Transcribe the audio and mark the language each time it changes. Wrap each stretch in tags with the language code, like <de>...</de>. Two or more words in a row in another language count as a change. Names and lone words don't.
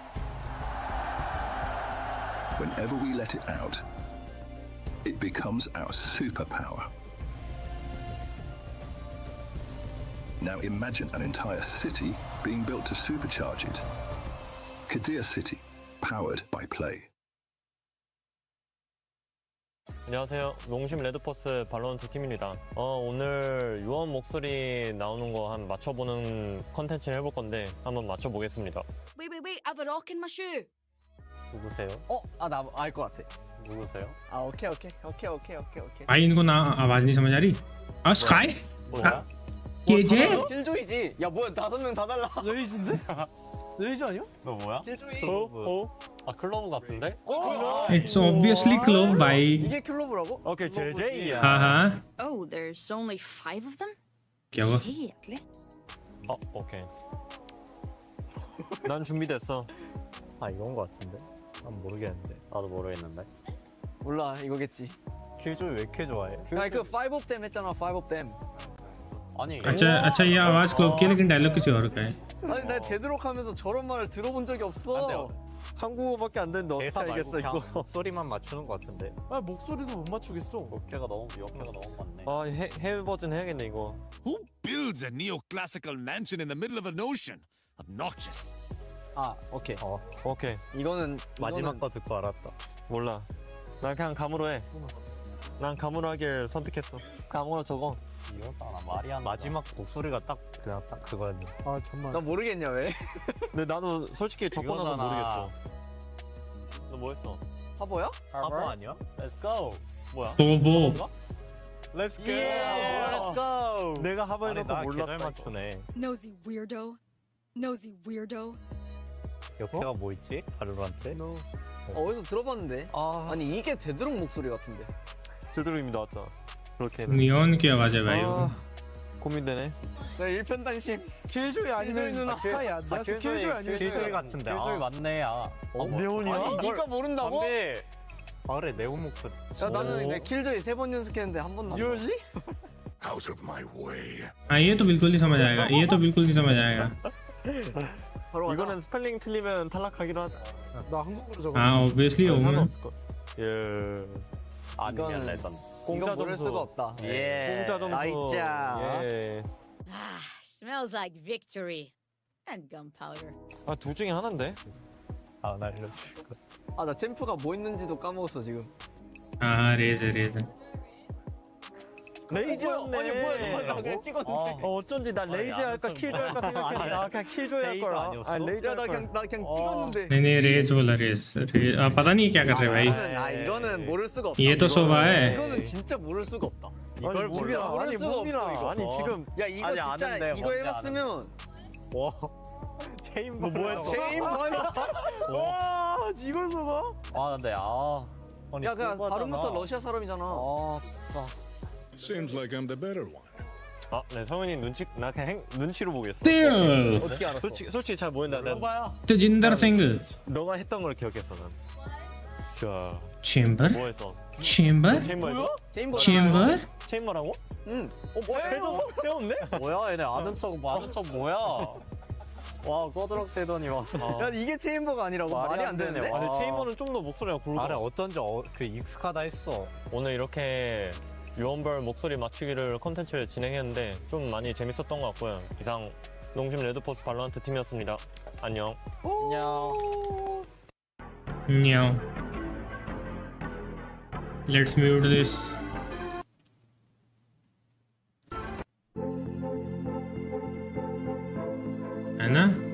<en>Whenever we let it out, it becomes our superpower. Now imagine an entire city being built to supercharge it. Kadir City, powered by Play.</en> <ko>안녕하세요. 농심 레드포스 발로란트 팀입니다. 오늘 유언 목소리 나오는 거 한 맞춰보는 컨텐츠를 해볼 건데 한번 맞춰보겠습니다.</ko> <en>Wait, I have a rock in my shoe.</en> <ko>누구세요? 나 알 것 같아. 누구세요? 오케이. 아인구나 아마니 사마자리 아 스카이 뭐야? 예제 킬조이지. 야 뭐야 5명 다 달라. 레이즈인데? 레이즈 아니야? 너 뭐야? 킬조이. 아 클로브 같은데?</ko> <en>It's obviously Clove by</en> <ko>이게 클로브라고? 오케이 JJ야. 하하</ko> <en>Oh, there's only 5 of them?</en> <ko>귀여워</ko> <no>Kjedelig.</no> <ko>오케이. 난 준비됐어. 아 이건 거 같은데? 난 모르겠는데. 나도 모르겠는데. 몰라 이거겠지. 킬조이 왜 이렇게 좋아해? 아니 그</ko> <en>5 of them</en> <ko>했잖아</ko> <en>5 of them.</en> <ko>아니</ko> <hi>अच्छा ये आवाज क्लोव की लेकिन डायलॉग कुछ और का है</hi> <ko>아니 나 데드록 하면서 저런 말을 들어본 적이 없어. 한국어밖에 안 되는데 어떻게 알겠어 이거? 목소리만 맞추는 거 같은데. 아 목소리도 못 맞추겠어. 역해가 너무 많네. 아 해외 버전 해야겠네 이거.</ko> <en>Who builds a neoclassical mansion in the middle of an ocean? Obnoxious.</en> <ko>오케이. 오케이. 이거는 마지막 거 듣고 알았다. 몰라. 난 그냥 감으로 해. 난 감으로 하길 선택했어. 감으로 적어. 이거잖아 말이 안 마지막 목소리가 딱 그냥 딱 그거였네. 아 정말. 나 모르겠냐 왜? 근데 나도 솔직히 적고 나서 모르겠어. 너 뭐 했어? 하버야? 하버 아니야?</ko> <en>Let's go.</en> <ko>뭐야? 보보</ko> <en>Let's go. Let's go.</en> <ko>내가 하버 해놓고 몰랐다. 잘 맞추네.</ko> <en>Nosy weirdo.</en> <ko>역해가 뭐 있지? 바로란테? 어디서 들어봤는데? 아니 이게 데드록 목소리 같은데. 제대로 이미 나왔잖아. 그렇게.</ko> <hi>नियॉन की आवाज है भाई</hi> <ko>고민되네. 나 일편단심. 킬조이 아니면 누나. 야, 나 킬조이 아니면 킬조이 같은데. 킬조이 맞네. 네온이야? 아니 니가 모른다고? 안돼. 아 그래 네온 목소리. 야 나는 이제 킬조이 3번 연습했는데 한 번도 안.</ko> <en>Really? Out of my way. हाँ ये तो बिल्कुल ही समझ आएगा ये तो बिल्कुल ही समझ आएगा</en> <ko>이거는 스펠링 틀리면 탈락하기로 하자. 나 한국어로 적어.</ko> <hi>हाँ obviously होगा</hi> <ko>예. 아니면 레전. 공짜 모를 수가 없다. 예. 공짜 점수. 나이자. 예.</ko> <en>Smells like victory. And gunpowder.</en> <ko>둘 중에 하나인데. 나 알려줄게. 나 챔프가 뭐 있는지도 까먹었어 지금.</ko> <hi>हाँ रेज है</hi> <ko>레이즈였네. 아니 뭐야 나 그냥 찍었는데. 어쩐지 나 레이즈 할까 킬조이 할까 생각했는데 나 그냥 킬조이 할 거라. 레이즈 나 그냥 찍었는데.</ko> <hi>नहीं रेज बोला रेज पता नहीं क्या कर रहे भाई</hi> <ko>이거는 모를 수가 없다.</ko> <hi>ये तो शोभा है</hi> <ko>이거는 진짜 모를 수가 없다. 이걸 몰라. 모를 수가 없어 이거. 아니 지금 야 이거 진짜 이거 해봤으면. 와. 체인 뭐 뭐야 체인 반이야? 와 이걸 써봐? 근데 야 그냥 발음부터 러시아 사람이잖아. 진짜.</ko> <en>Seems like I'm the better one.</en> <ko>네 성현이 나 그냥 눈치로 보겠어. 어떻게 알았어? 솔직히 잘 모른다.</ko> <hi>तजिंदर सिंह</hi> <ko>너가 했던 걸 기억했어 난. 자.</ko> <hi>चेंबर</hi> <ko>뭐 했어?</ko> <hi>चेंबर</hi> <ko>체인버였어?</ko> <hi>चेंबर</hi> <ko>체인버라고? 응. 뭐야? 배웠네? 뭐야 얘네 아는 척 뭐야? 와 꺼드럭 되더니 와. 야 이게 체인버가 아니라고 말이 안 되네. 아니 체인버는 좀 더 목소리가 굵어. 아래 어쩐지 그 익숙하다 했어. 오늘 이렇게 유언별 목소리 맞추기를 컨텐츠를 진행했는데 좀 많이 재밌었던 것 같고요. 이상 농심 레드포스 발로란트 팀이었습니다. 안녕. 안녕.</ko> <en>Meow. Let's mute this.</en> <hi>है ना?</hi>